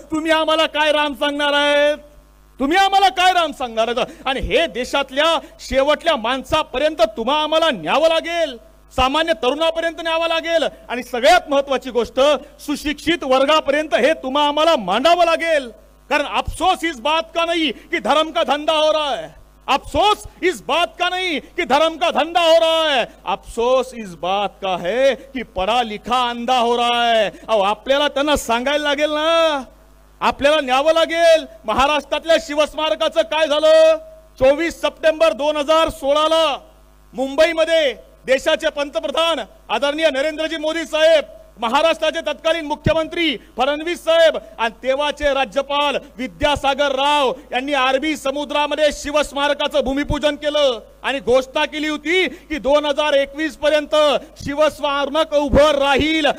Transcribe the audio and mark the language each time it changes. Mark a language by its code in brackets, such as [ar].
[mr] तुम्ही आम्हाला काय राम सांगणार आहेत? तुम्ही आम्हाला काय राम सांगणार? आणि हे देशातल्या शेवटल्या माणसापर्यंत तुम्हा आम्हाला न्यावं लागेल। सामान्य तरुणापर्यंत न्यावा लागेल आणि सगळ्यात महत्वाची गोष्ट सुशिक्षित वर्गापर्यंत हे तुम्हा आम्हाला मांडावं लागेल। [hi] कारण अफसोस इस बात का नहीं कि धर्म का धंधा हो रहा है, अफसोस इस बात का नहीं कि धर्म का धंधा हो रहा है, अफसोस इस बात का है कि पढ़ा लिखा अंधा हो रहा है। [mr] अहो आपल्याला त्यांना सांगायला लागेल ना, आपल्याला न्यावं लागेल। महाराष्ट्रातल्या शिवस्मारकाचं काय झालं? 24 सप्टेंबर 2016 ला मुंबईमध्ये देशाचे पंतप्रधान आदरणीय नरेंद्रजी मोदी साहेब, महाराष्ट्राचे तत्कालीन मुख्यमंत्री फडणवीस साहेब आणि तेव्हाचे राज्यपाल विद्यासागर राव यांनी अरबी समुद्रामध्ये शिवस्मारकाचं भूमिपूजन केलं आणि घोषणा केली होती की 2021 पर्यंत शिवस्मारक उभं राहील।